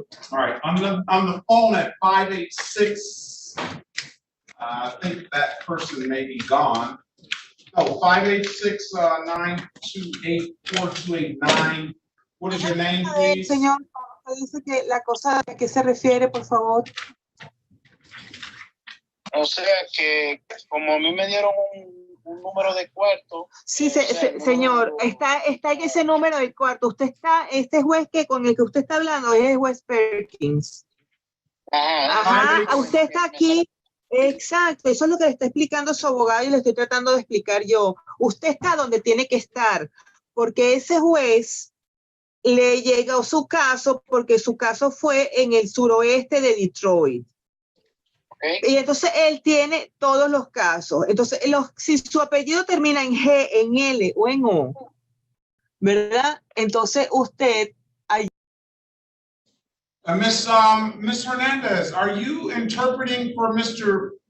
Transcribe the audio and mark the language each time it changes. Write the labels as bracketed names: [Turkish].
[English] All right, on the phone at 586, I think that person may be gone. Oh, 586-928-4289. What is your name, please? [Spanish] Señor, dice que la cosa a qué se refiere, por favor. O sea que como a mí me dieron un número de cuarto. Sí, señor, está en ese número del cuarto. Este juez con el que usted está hablando es el juez Perkins. Ajá, usted está aquí. Exacto, eso es lo que le está explicando su abogado y le estoy tratando de explicar yo. Usted está donde tiene que estar, porque ese juez le llegó su caso, porque su caso fue en el suroeste de Detroit. Y entonces él tiene todos los casos. Entonces, si su apellido termina en G, en L o en O, ¿verdad? Entonces usted... [English] Miss Hernandez, are you interpreting for Mr.